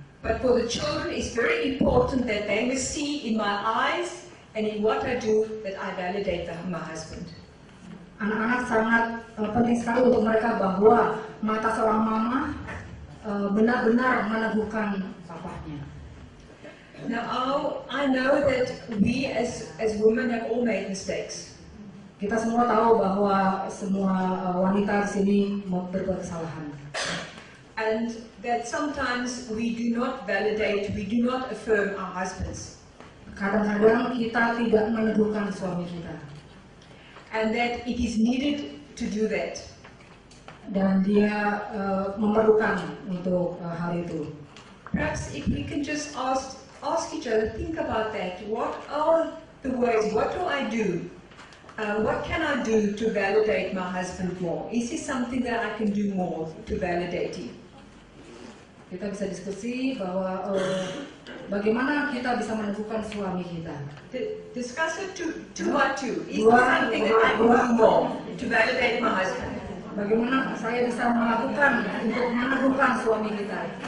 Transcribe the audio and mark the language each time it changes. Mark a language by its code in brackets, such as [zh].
[en] But for the children, it's very important that they must see in my eyes and in what I do that I validate my husband. [id] Anak-anak sangat penting sekali untuk mereka bahwa mata seorang mama benar-benar meneguhkan papahnya. [en] Now, I know that we as women have all made mistakes. [id] Kita semua tahu bahwa semua wanita di sini berbuat kesalahan. [en] And that sometimes we do not validate, we do not affirm our husbands. [id] Kadang-kadang kita tidak meneguhkan suami kita. [en] And that it is needed to do that. [id] Dan dia memerlukan untuk hal itu. [en] Perhaps if we can just ask each other, think about that. What are the ways, what do I do? What can I do to validate my husband more? Is there something that I can do more to validate him? [id] Kita bisa diskusi bahwa bagaimana kita bisa meneguhkan suami kita. [en] Discuss it two by two. Is there something that I can do more to validate my husband? [id] Bagaimana saya bisa melakukan untuk meneguhkan suami kita?